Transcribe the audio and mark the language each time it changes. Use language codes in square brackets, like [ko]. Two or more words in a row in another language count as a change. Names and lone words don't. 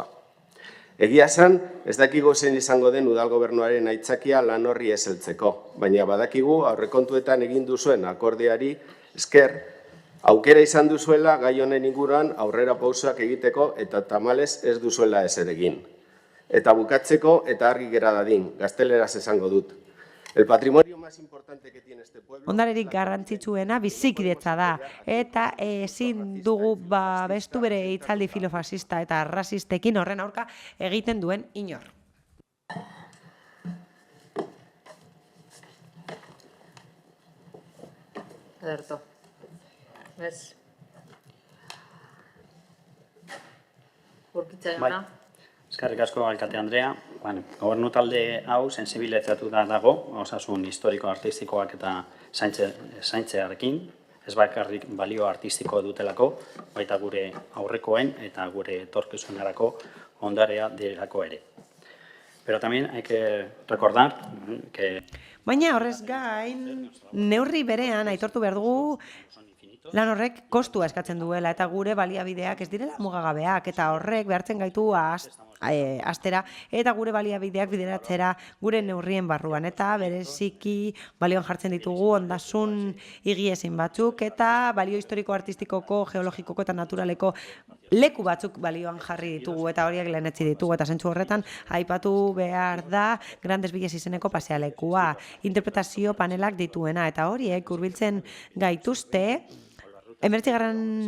[eu] Egia esan, ez dakigu zein izango den udal gobernuaren aitzakia lan horri ez heltzeko, baina badakigu aurrekontuetan egin duzuen akordeari esker, aukera izan duzuela gai honen inguruan aurrera pausoak egiteko eta tamalez ez duzuela ezer egin. Eta bukatzeko eta argi gera dadin, gazteleraz esango dut. [es] El patrimonio más importante que tiene este pueblo... [eu] Ondarerik garrantzitsuena bizikidetza da, eta ezin dugu babestu bere hitzaldi filofasista eta rasistekin horren aurka egiten duen inor. Ederto. Ez? Urkitza jauna? Eskerrik asko, alkate Andrea. Gobernu talde hau sensibilizatu dago, osasun historiko-artistikoak eta zaintzearekin, ez bakarrik balio artistiko dutelako, baita gure aurrekoen eta gure etorkizunerako ondarea direlako ere. [es] Pero también hay que recordar que... [eu] Baina horrez gain, neurri berean aitortu behar dugu lan horrek kostua eskatzen duela eta gure baliabideak ez direla mugagabeak eta horrek behartzen gaitu astera eta gure baliabideak bideratzera gure neurrien barruan eta bereziki balioan jartzen ditugu ondasun higiezin batzuk eta balio historiko-artistikoko, geologikoko eta naturaleko leku batzuk balioan jarri ditugu eta horiek lehenetzi ditugu eta zentzu horretan aipatu behar da Grandes Villas izeneko pasealekua, interpretazio panelak dituena eta horiek hurbiltzen gaituzte 19.